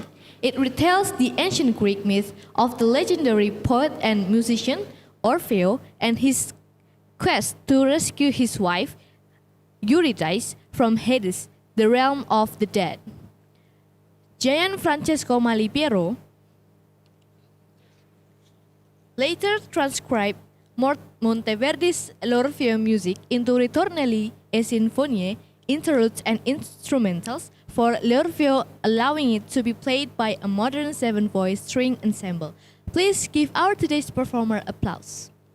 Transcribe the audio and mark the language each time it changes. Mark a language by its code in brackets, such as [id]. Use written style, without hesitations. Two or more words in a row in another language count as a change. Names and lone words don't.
[en] It retells the ancient Greek myth of the legendary poet and musician Orfeo and his quest to rescue his wife, Eurydice, from Hades, the realm of the dead. Giant Francesco Malipiero later transcribed Monteverdi's L'Orfeo music into ritornelli e sinfonie, interludes and instrumentals for l'Orfeo, allowing it to be played by a modern seven-voice string ensemble. Please give our today's performer applause.